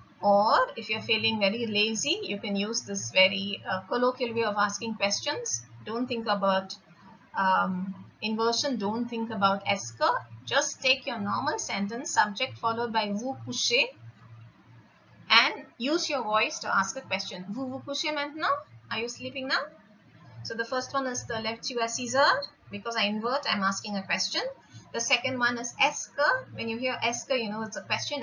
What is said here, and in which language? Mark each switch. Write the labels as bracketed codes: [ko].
[en] Or if you're feeling very lazy, you can use this very colloquial way of asking questions. Don't think about inversion, don't think about esque. Just take your normal sentence, subject followed by [fr] vous couchez, [en] and use your voice to ask a question. [fr] Vous vous couchez maintenant? [en] Are you sleeping now? So the first one is [fr] te lèves-tu à 6 heures? [en] Because I invert, I'm asking a question. The second one is esque. When you hear esque, you know it's a question.